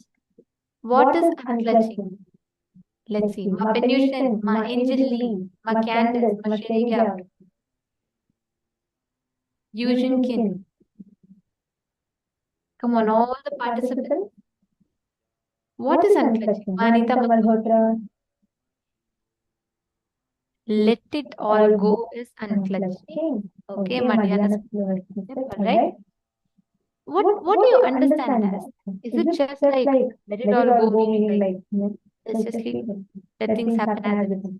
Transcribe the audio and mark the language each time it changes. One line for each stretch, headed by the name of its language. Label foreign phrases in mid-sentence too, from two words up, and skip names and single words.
English: What is unclutching? Let's see. Ma Penution, Ma Angel Lee, Ma Candace, Ma Sherry Gap, Eugene Kin. Come on, all the participants. What is unclutching? Ma Anita Malhotra. Let it all go is unclutching. Okay, Madhyana. Right? What do you understand as? Is it just like let it all go, meaning like let's just let things happen as it is?